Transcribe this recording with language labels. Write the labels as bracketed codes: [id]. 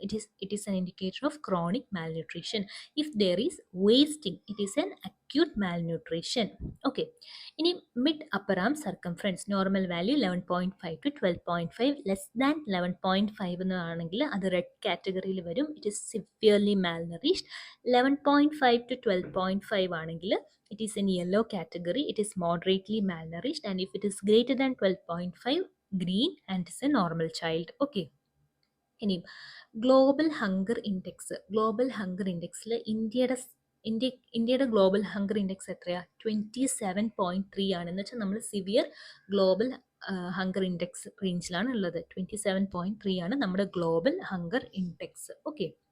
[en] It is an indicator of chronic malnutrition. If there is wasting, it is an acute malnutrition. Okay. [ml] ഇനി mid upper am circumference normal value 11.5 to 12.5, less than 11.5 എന്നാണെങ്കിൽ അത് red കാറ്റഗറിയിൽ വരും. [en] It is severely malnourished. 11.5 to 12.5 ആണെങ്കിൽ it is in yellow category, it is moderately malnourished, and if it is greater than 12.5, green and is a normal child. [ml] Okay. ഇനി global hunger index. Global hunger ഇൻഡെക്സിൽ ഇന്ത്യയുടെ global hunger index എത്രയാണ്? 27.3 ആണ്. എന്ന് വെച്ചാൽ നമ്മൾ severe global hunger index റേഞ്ചിലാണ് ഉള്ളത്. 27.3 ആണ് നമ്മുടെ ഗ്ലോബൽ ഹങ്കർ ഇൻഡെക്സ്. ഓക്കെ.